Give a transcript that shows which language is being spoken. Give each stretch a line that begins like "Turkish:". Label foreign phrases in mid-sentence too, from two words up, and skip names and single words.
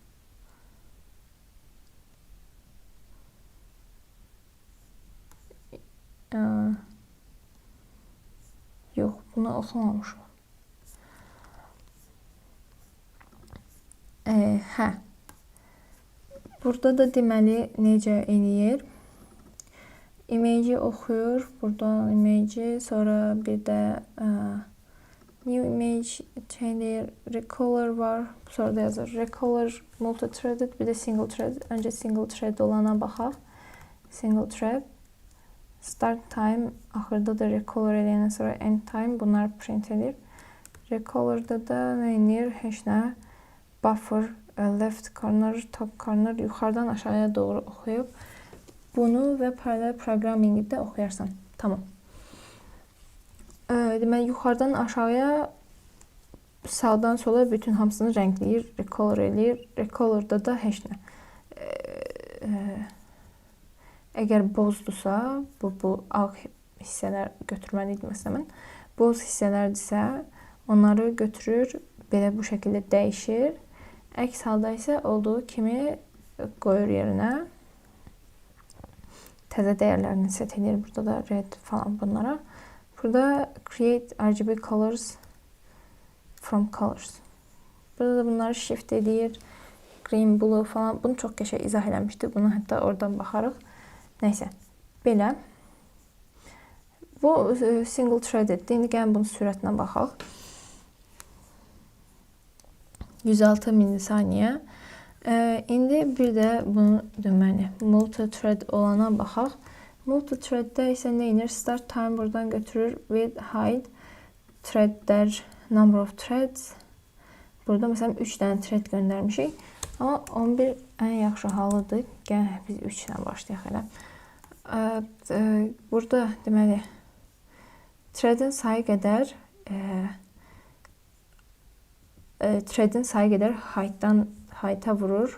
Azerbaijani: Yox, bunu oxumamışım. Burada da deməli necə eləyir? Image oxuyur. Burada image, sonra bir də
English: new image
Azerbaijani: eləyir. Recolor var. Sonra da yazır.
English: Recolor multi-threaded,
Azerbaijani: bir də
English: single thread.
Azerbaijani: Öncə
English: single thread
Azerbaijani: olana baxaq.
English: Single thread. Start time,
Azerbaijani: axırda da recolor eləyəndən sonra
English: end time,
Azerbaijani: bunlar print edir. Recolor'da da nə edir? Heç nə.
English: Buffer, left corner, top corner,
Azerbaijani: yuxarıdan aşağıya doğru oxuyub. Bunu və paralel programmingi də oxuyarsan. Tamam. Deməli, yuxarıdan aşağıya, sağdan sola bütün hamısını rəngləyir, recolor eləyir. Recolor'da da heç nə. Əgər bozdursa, bu ağ hissələr götürməli idi məsələn. Boz hissələrdirsə, onları götürür, belə bu şəkildə dəyişir. Əks halda isə olduğu kimi qoyur yerinə. Təzə dəyərlərini set edir. Burada da red falan bunlara.
English: Burada create RGB colors from colors.
Azerbaijani: Burada da bunları shift edir.
English: Green, blue falan.
Azerbaijani: Bunu çox qəşəng izah eləmişdi. Bunu hətta oradan baxarıq. Nəysə, belə. Bu single threadeddir. İndi gəlin bunun sürətinə baxaq. 106 milisaniyə. İndi bir də bunu deməli multi-thread olana baxaq. Multi-threaddə isə nə edir?
English: Start time
Azerbaijani: buradan götürür
English: with hide threadlər, number of threads.
Azerbaijani: Burada məsələn 3 dənə thread göndərmişik. Amma 11 ən yaxşı halıdır. Gəlin biz 3 ilə başlayaq elə. Burada deməli threadin sayı qədər height-a vurur.